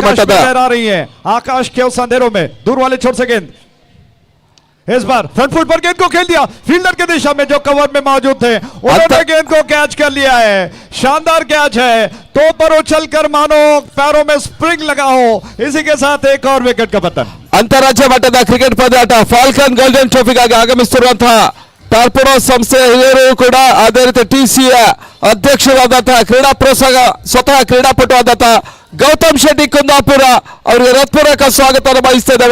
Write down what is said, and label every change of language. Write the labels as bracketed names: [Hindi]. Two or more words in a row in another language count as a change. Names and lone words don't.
[Hindi] लहरा रही है आकाश के उस अंधेरों में, दूर वाले छोर से गेंद इस बार [English] front foot [Hindi] पर गेंद को खेल दिया फील्डर की दिशा में जो कवर में मौजूद थे, उन्होंने गेंद को कैच कर लिया है। शानदार कैच है, तो पर उछल कर मानो पैरों में स्प्रिंग लगा हो। इसी के साथ एक और विकेट का पतन। [Kannada] ಅಂತಾರಾಜ್ಯ ಮಟ್ಟದ ಕ್ರಿಕೆಟ್ ಪಂದ್ಯಾಟ ಫಾಲ್ಕನ್ ಗೋಲ್ಡನ್ ಟ್ರೋಫಿಗಾಗಿ ಆಗಮಿಸುತ್ತಿರುವಂತಹ ಟಾರ್ಪೆಡೋ ಸಂಸ್ಥೆಯ ಹಿರಿಯರು ಕೂಡ ಅದೇ ರೀತಿ ಟಿಸಿಯ ಅಧ್ಯಕ್ಷರಾದಂತಹ ಕ್ರೀಡಾ ಪ್ರೋತ್ಸಾಹ ಸ್ವತಃ ಕ್ರೀಡಾಪಟು ಆದಂತಹ ಗೌತಮ್ ಶೆಟ್ಟಿ ಕುಂದಾಪುರ ಅವರಿಗೆ ಹೃತ್ಪೂರ್ವಕ ಸ್ವಾಗತ ಬಯಸ್ತಾ ಇದ್ದಾವೆ.